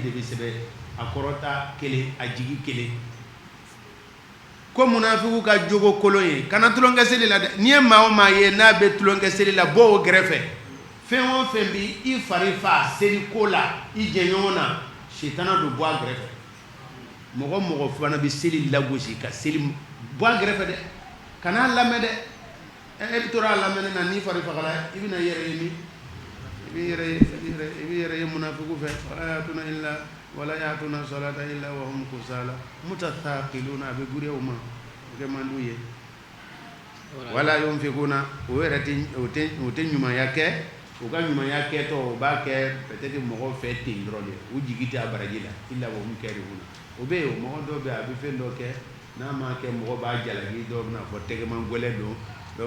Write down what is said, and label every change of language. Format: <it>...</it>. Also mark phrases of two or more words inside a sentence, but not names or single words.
<bm>de bɛ sɛbɛn a kɔrɔta kelen a jigi kelen ko munafiku ka jogo kolon ye kana tulonkɛ seli la dɛ n'i ye maa o maa ye n'a bɛ tulonkɛ seli la bɔ o gɛrɛfɛ fɛn o fɛn bi i fari fa seli ko la i jɛɲɔgɔn na sitana do bɔ a gɛrɛfɛ mɔgɔ fana bɛ seli lagosi ka seli bɔ a gɛrɛfɛ dɛ kana lamɛn dɛ e bɛ tora a lamɛnni na n'i fari fagala i bɛna yɛrɛ ye min i bɛ yɛrɛ ye munafiku fɛ</bm> <ar>ولا يأتون الصلاة إلا و هم كسالى متثاقلون</ar> <bm>a bɛ guriya o ma o kɛ man d'u ye</bm> <ar>ولا ينفقون</ar> <bm>o yɛrɛ tɛ ɲumanya kɛ u ka ɲumanya kɛtɔ o b'a kɛ peut-être mɔgɔw fɛ ten dɔrɔn de u jigi tɛ a baraji la</bm> <ar>إلا وهم كارهون</ar> <bm>o bɛ yen mɔgɔ dɔw bɛ a bɛ fɛn dɔ kɛ n'a ma kɛ mɔgɔ b'a jalaki dɔw bɛna fɔ tɛgɛman gɛlɛ don dɔw</bm>